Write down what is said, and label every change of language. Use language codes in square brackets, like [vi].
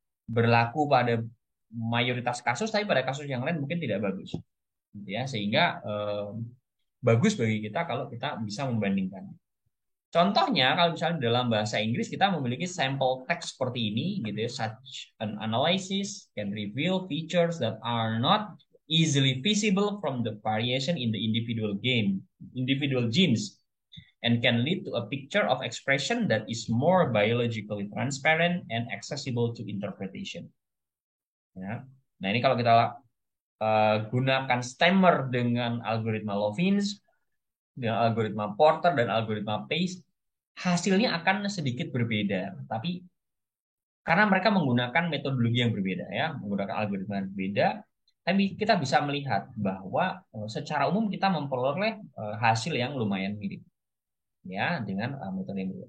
[id] Berlaku pada mayoritas kasus, tapi pada kasus yang lain mungkin tidak bagus. Ya, sehingga bagus bagi kita kalau kita bisa membandingkan. Contohnya kalau misalnya dalam bahasa Inggris kita memiliki sampel text seperti ini gitu ya, [en] such an analysis can reveal features that are not easily visible from the variation in the individual genes, and can lead to a picture of expression that is more biologically transparent and accessible to interpretation. [id] Ya. Nah, ini kalau kita gunakan stemmer dengan algoritma Lovins, dengan algoritma Porter dan algoritma Pace, hasilnya akan sedikit berbeda. Tapi karena mereka menggunakan metodologi yang berbeda, ya, menggunakan algoritma yang berbeda, tapi kita bisa melihat bahwa secara umum kita memperoleh hasil yang lumayan mirip, ya, dengan metode yang berbeda.